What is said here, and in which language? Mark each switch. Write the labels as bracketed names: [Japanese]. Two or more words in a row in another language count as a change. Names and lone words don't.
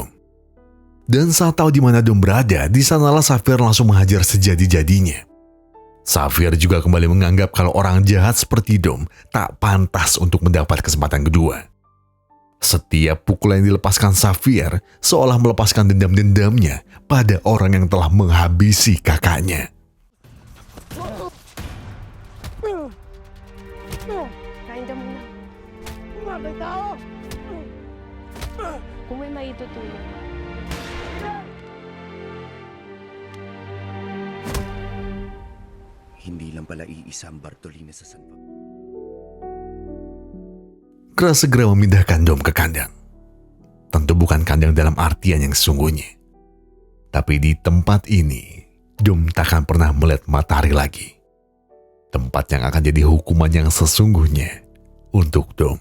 [Indonesian] Dan saat tahu di mana Dom berada, di sanalah Xavier langsung menghajar sejadi-jadinya. Xavier juga kembali menganggap kalau orang jahat seperti Dom tak pantas untuk mendapat kesempatan kedua. Setiap pukulan yang dilepaskan Xavier seolah melepaskan dendam-dendamnya pada orang yang telah menghabisi kakaknya. [Filipino] Kain ka muna. May tao! Kung may maitutulong. Hindi lang pala iisa ang Bartolina sa San Fabian. [Indonesian] Kras segera memindahkan Dom ke kandang. Tentu bukan kandang dalam artian yang sesungguhnya. Tapi di tempat ini, Dom takkan pernah melihat matahari lagi. Tempat yang akan jadi hukuman yang sesungguhnya untuk Dom.